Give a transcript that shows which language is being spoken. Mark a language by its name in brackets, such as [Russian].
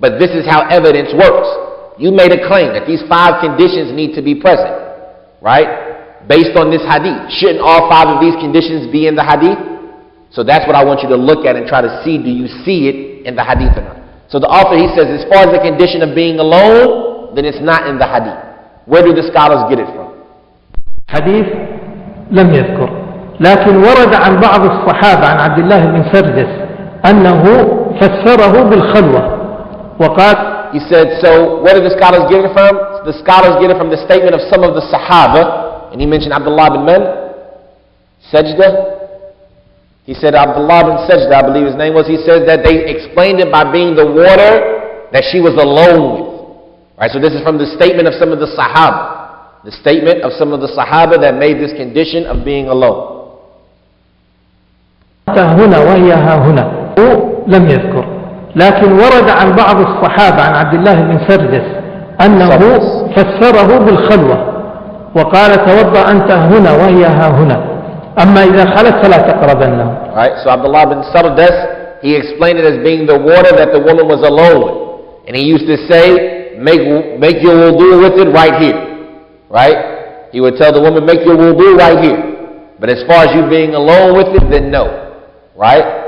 [English] But this is how evidence works. You made a claim that these 5 conditions need to be present, right? Based on this hadith. Shouldn't all 5 of these conditions be in the hadith? So that's what I want you to look at and try to see, do you see it in the hadith or not? So the author, he says, as far as the condition of being alone, then it's not in the hadith. Where do the scholars get it from? [Arabic] حديث لم يذكر لكن ورد عن بعض الصحابة عن عبد الله بن سردس أنه فسره بالخلوة وقال [English] He said, so where do the scholars get it from? The scholars get it from the statement of some of the Sahaba, and he mentioned Abdullah bin Man, Sajda. He said Abdullah bin Sajda, I believe his name was, he says that they explained it by being the water that she was alone with. Right, so this is from the statement of some of the Sahaba. The statement of some of the Sahaba that made this condition of being alone. [Arabic] هنا وهي ها هنا لم يذكر لكن ورد عن بعض الصحابة عن عبد الله بن سردس أنه فسره بالخلوة وقال توضأ أنت هنا وهي ها هنا أما إذا خلت فلا تقربنه. [English] Right, so Abdullah bin Sardas, he explained it as being the water that the woman was alone with. And he used to say, make your wudu with it right here. Right? He would tell the woman, make your wudu right here. But as far as you being alone with it, then no. Right?